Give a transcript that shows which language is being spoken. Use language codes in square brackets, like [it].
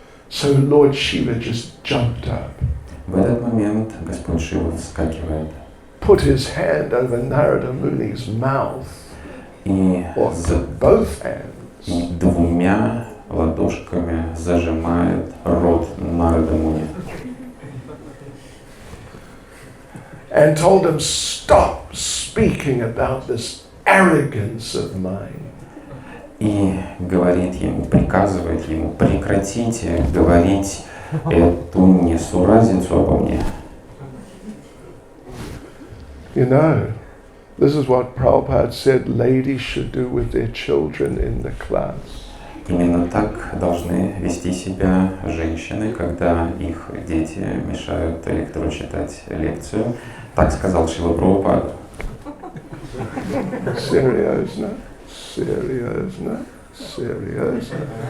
[en] So Lord Shiva just jumped up, [ru] В этот момент Господь Шива вскакивает [en] put his hand over Narada Muni's mouth, [ru] и [en] or both hands, [ru] двумя ладошками зажимает рот Нарада Муни. [en] and told him, stop speaking about this arrogance of mine. [ru] И говорит ему, приказывает ему, прекратите говорить эту несуразицу обо мне. [en] You know, this is what Prabhupada said ladies should do with their children in the class. [ru] Именно так должны вести себя женщины, когда их дети мешают лектору читать лекцию. Так сказал Шрила Прабхупада. [en] Seriously? Seriously? Seriously?